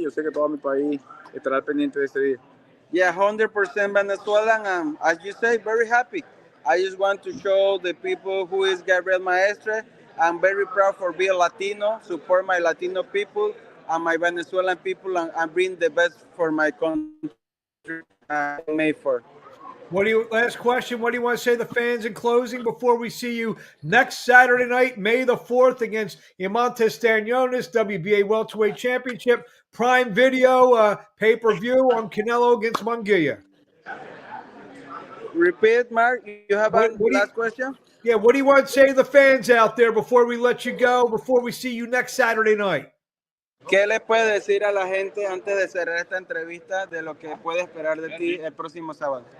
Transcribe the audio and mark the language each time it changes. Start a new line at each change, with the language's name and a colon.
Spanish: Yo sé que todo mi país estará pendiente de ese día.
English: Yeah, 100% Venezuelan, and as you say, very happy. I just want to show the people who is Gabriel Maestre. I'm very proud for being Latino, support my Latino people and my Venezuelan people, and bring the best for my country. May 4th. Last question, what do you want to say to the fans in closing before we see you next Saturday night, May the 4th, against Imantas Stanionis, WBA Welterweight Championship, Prime Video, pay-per-view on Canelo against Munguia? Repeat, Mark, you have a last question? Yeah, what do you want to say to the fans out there before we let you go, before we see you next Saturday night?
Spanish: ¿Qué le puede decir a la gente antes de cerrar esta entrevista de lo que puede esperar de ti el próximo sábado?